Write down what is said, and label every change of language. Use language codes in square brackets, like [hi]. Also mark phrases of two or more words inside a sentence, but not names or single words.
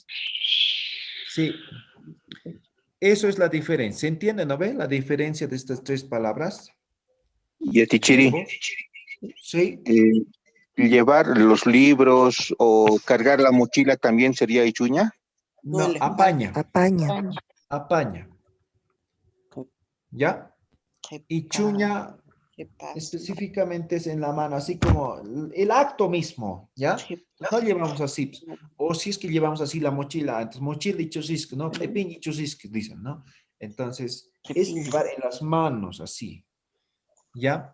[es] Sí. Eso es la diferencia. ¿Se entiende, no ve? La diferencia de estas tres palabras. Y Tichiri. Sí. Llevar los libros o cargar la mochila también sería ichuña. No, apaña. Apaña. Apaña. ¿Ya? Ichuña específicamente es en la mano, así como el acto mismo, ¿ya? No llevamos así. O si es que llevamos así la mochila, entonces mochila y chusisque, ¿no? Pepín y chusisque, dicen, ¿no? Entonces, es llevar en las manos, así. ¿Ya?